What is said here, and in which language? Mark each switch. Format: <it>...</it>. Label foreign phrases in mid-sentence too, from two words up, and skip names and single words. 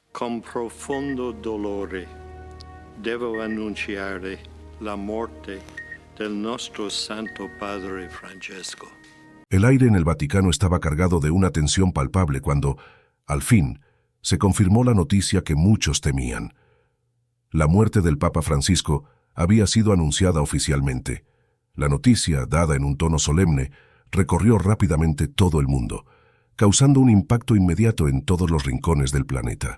<it>Con profondo dolore devo annunciare la morte del nostro Santo Padre Francesco.</it> <es>El aire en el Vaticano estaba cargado de una tensión palpable cuando, al fin, se confirmó la noticia que muchos temían. La muerte del Papa Francisco había sido anunciada oficialmente. La noticia, dada en un tono solemne, recorrió rápidamente todo el mundo, causando un impacto inmediato en todos los rincones del planeta.</es>